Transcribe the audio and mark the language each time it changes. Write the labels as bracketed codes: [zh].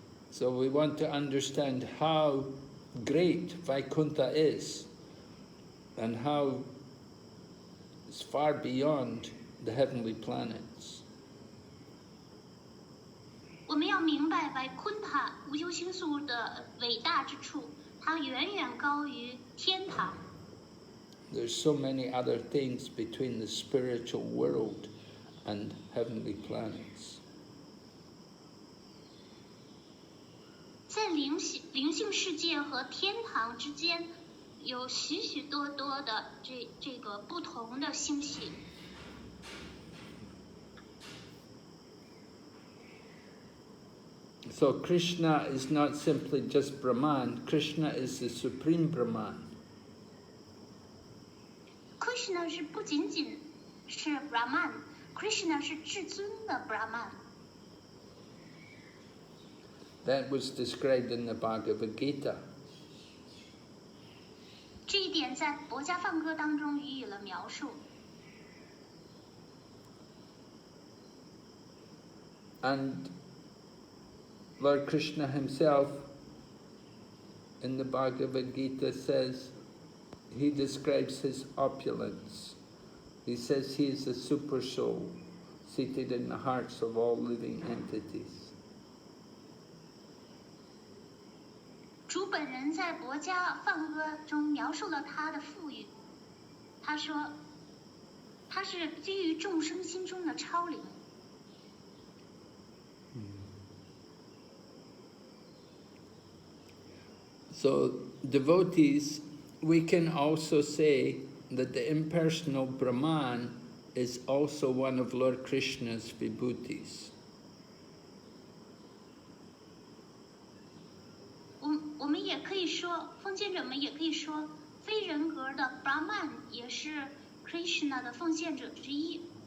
[en] So we want to understand how great Vaikuntha is and how it's far beyond the heavenly planets. [zh] 我们要明白Vaikuntha无忧星宿的伟大之处，它远远高于天堂。 [en] There's so many other things between the spiritual world and heavenly planets. [zh] 在灵性世界和天堂之间，有许许多多的这个不同的星系。 [en] So Krishna is not simply just Brahman. Krishna is the supreme Brahman. [zh] Krishna 是不仅仅是 Brahman，Krishna 是至尊的 Brahman。 [en] That was described in the Bhagavad Gita. [zh] 这一点在《佛家梵歌》当中予以了描述。 [en] And Lord Krishna himself in the Bhagavad Gita says, he describes his opulence. He says he is a super soul seated in the hearts of all living entities. [zh] 主本人在《佛家梵歌》中描述了他的富裕，他说，他是居于众生心中的超灵。 [en] So devotees, we can also say that the impersonal Brahman is also one of Lord Krishna's vibhutis. [zh] 我们也可以说，奉献者们也可以说，非人格的 Brahman 也是 Krishna 的奉献者之一。